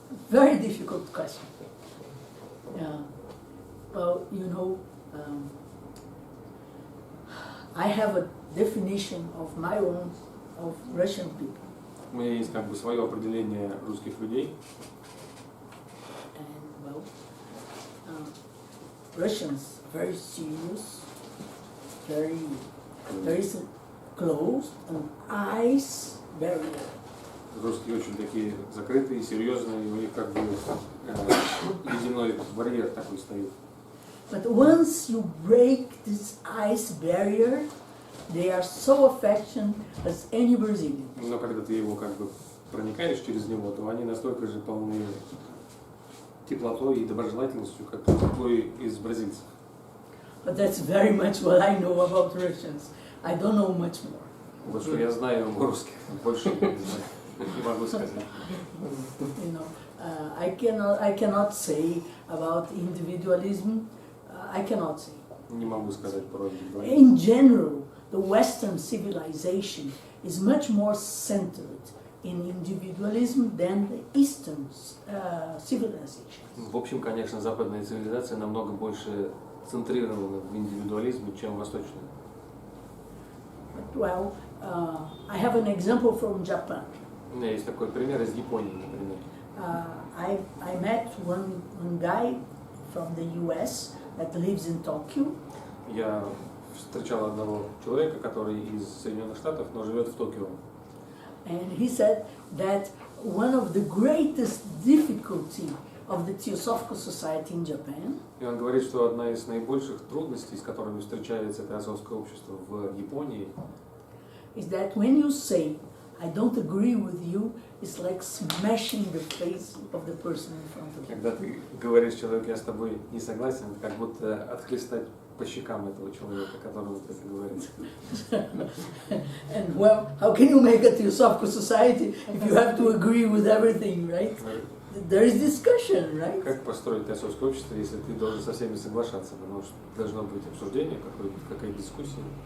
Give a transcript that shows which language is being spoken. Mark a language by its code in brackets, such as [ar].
[en] Very difficult question. Well, you know, I have a definition of my own of Russian people. [ru] У меня есть как бы свое определение русских людей. [en] And well, Russians are very serious, very closed, and eyes very. [ru] Русские очень такие закрытые, серьезные, и у них как бы ледяной барьер такой стоит. [en] But once you break this ice barrier, they are so affectionate as any Brazilian. [ru] Но когда ты его как бы проникаешь через него, то они настолько же полны теплотой и доброжелательностью, как любой из бразильцев. [en] But that's very much what I know about Russians. I don't know much more. [ru] Вот что я знаю о русских, больше не могу сказать. [en] You know, I cannot say about individualism. I cannot say. [ru] Не могу сказать про индивидуализм. [en] In general, the Western civilization is much more centered in individualism than the Eastern civilization. [ru] В общем, конечно, западная цивилизация намного больше центрирована в индивидуализме, чем восточная. [en] But, well, I have an example from Japan. [ru] У меня есть такой пример из Японии, например. [en] I met one guy from the US that lives in Tokyo. [ru] Я встречал одного человека, который из Соединенных Штатов, но живет в Токио. [en] And he said that one of the greatest difficulty of the Theosophical Society in Japan [ru] И он говорит, что одна из наибольших трудностей, с которыми встречается теософское общество в Японии, [en] is that when you say, I don't agree with you, it's like smashing the face of the person in front of you. [ru] когда ты говоришь человеку, я с тобой не согласен, как будто отхлестать по щекам этого человека, которому ты это говоришь. [en] And well, how can you make a Theosophical Society if you have to agree with everything, right? There is discussion, right? [ru] Как построить теософское общество, если ты должен со всеми соглашаться? Потому что должно быть обсуждение, какая-то дискуссия.